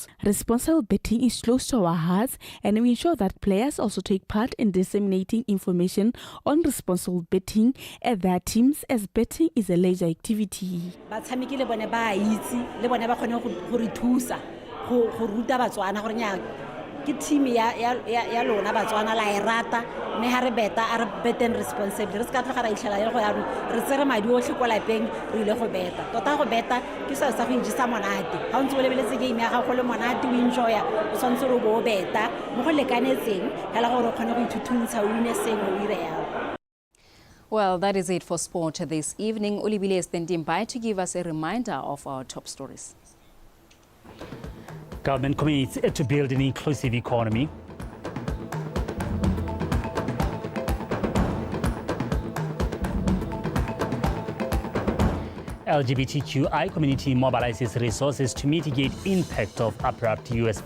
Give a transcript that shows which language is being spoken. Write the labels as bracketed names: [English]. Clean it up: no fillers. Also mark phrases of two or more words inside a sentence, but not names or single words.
[English] Responsible betting is close to our hearts, and we ensure that players also take part in disseminating information on responsible betting at their teams, as betting is a leisure activity. [Tswana] Team ya lona Botswana la e rata mme ha re beta a re beten responsibly re ska tlogara itlhela ile go ya re tsere madi otlhe kwa lapeng re ile go beta tota go beta ke sa go injisa monate ha o ntse o lebeletse game ya gago le monate o enjoya o tshwantse re bo beta mo go lekanetseng hela gore o kgone go ithuthuntsa o ine seng o ire yalo. [English] Well, that is it for sport this evening. Olibile is standing by to give us a reminder of our top stories. Government commits to build an inclusive economy. LGBTQI community mobilizes resources to mitigate impact of abrupt U.S.